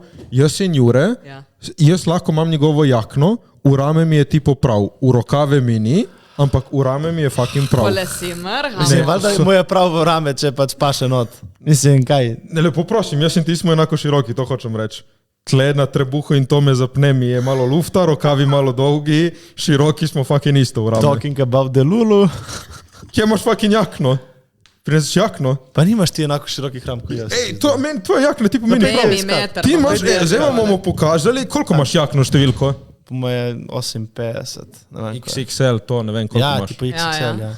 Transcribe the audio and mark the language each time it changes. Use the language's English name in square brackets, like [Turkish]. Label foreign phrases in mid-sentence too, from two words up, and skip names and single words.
[Slovenian] Jaz in Jure, jaz lahko imam njegovo jakno, v rame mi je tipo prav, v rokave mi ni, ampak v rame mi je fucking prav. Pole si mrha. Mislim, valjda mu je prav v rame, če pač paše not. Mislim, kaj? Ne, lepo prosim, jaz in ti smo enako široki, to hočem reči. tle na trebuhu in to me zapne, mi je malo lufta, rokavi malo dolgi, široki smo fucking isto v rame. [English] Talking about the Lulu. [Slovenian] Kje imaš fucking jakno? Prineseš jakno? Pa nimaš ti enako širokih ram kot jaz. Ej, tvoja jakna, ti pomeni prav. meter. Ti imaš, zdaj vam bomo pokazali, koliko imaš jakno številko? Po moje 58. Ne vem, koliko je. XXL, to ne vem, koliko Ja, imaš. tipo XXL, ja.